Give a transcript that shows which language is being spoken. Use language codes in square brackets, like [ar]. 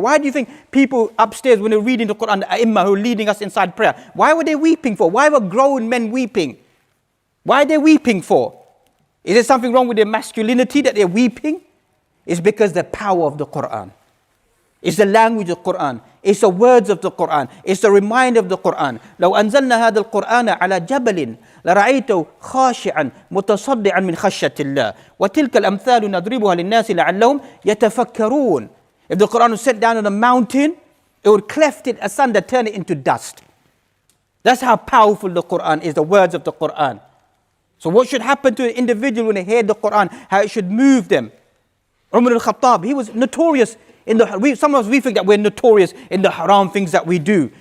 [en] Why do you think people upstairs, when they're reading the Quran, the Ai who are leading us inside prayer, why were they weeping for? Why were grown men weeping? Why are they weeping for? Is there something wrong with their masculinity that they're weeping? It's because the power of the Quran. It's the language of the Quran. It's the words of the Quran. It's the reminder of the Quran. [ar] لو أنزلنا هذا القرآن على جبل لرأيته خاشعا متصدعا من خشية الله وتلك الأمثال نضربها للناس لعلهم يتفكرون. [en] If the Quran was set down on a mountain, it would cleft it asunder, turn it into dust. That's how powerful the Quran is, the words of the Quran. So what should happen to an individual when they hear the Quran, how it should move them? Umar al-Khattab, he was notorious sometimes we think that we're notorious in the haram things that we do.